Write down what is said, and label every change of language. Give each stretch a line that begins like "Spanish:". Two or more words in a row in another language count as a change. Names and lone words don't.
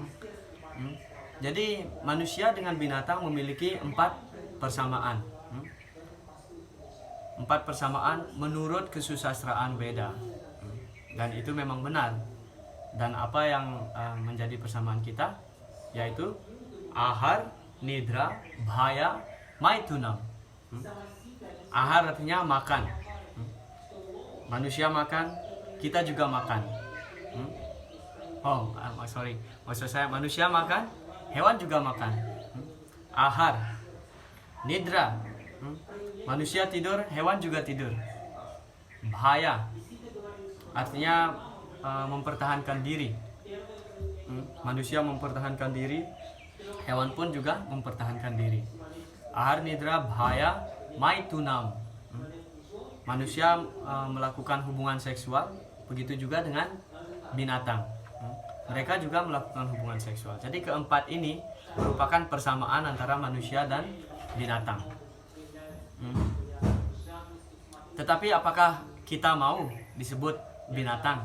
Indonesian: Jadi manusia dengan binatang memiliki 4 persamaan. 4 persamaan menurut kesusastraan Weda. Dan itu memang benar. Dan apa yang menjadi persamaan kita?
Sanskrit: Yaitu ahar, nidra, bhaya, maitunam.
Indonesian: Ahar artinya makan. Manusia makan, kita juga makan. Maksud saya manusia makan, hewan juga makan.
Sanskrit: Ahar, nidra,
Indonesian: manusia tidur, hewan juga tidur. Bhaya artinya mempertahankan diri. Manusia mempertahankan diri, hewan pun juga mempertahankan diri.
Sanskrit: Ahar, nidra, bhaya, maitunam.
Indonesian: Manusia melakukan hubungan seksual, begitu juga dengan binatang. Mereka juga melakukan hubungan seksual. Jadi keempat ini merupakan persamaan antara manusia dan binatang. Tetapi apakah kita mau disebut binatang?